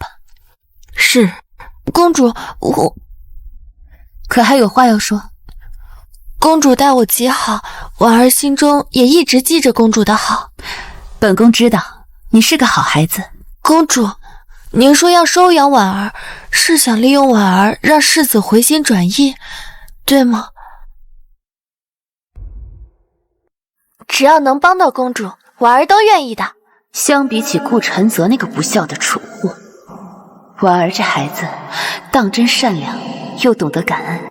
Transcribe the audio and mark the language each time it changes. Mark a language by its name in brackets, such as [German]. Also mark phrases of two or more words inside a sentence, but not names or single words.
[Chinese] 是，公主，我可還有話要說？公主待我極好，婉兒心中也一直記着公主的好。本宮知道你是個好孩子。公主，您說要收養婉兒，是想利用婉兒讓世子回心轉意，對嗎？只要能幫到公主，婉兒都願意的。相比起顧晨澤那個不孝的蠢貨，婉兒這孩子當真善良又懂得感恩。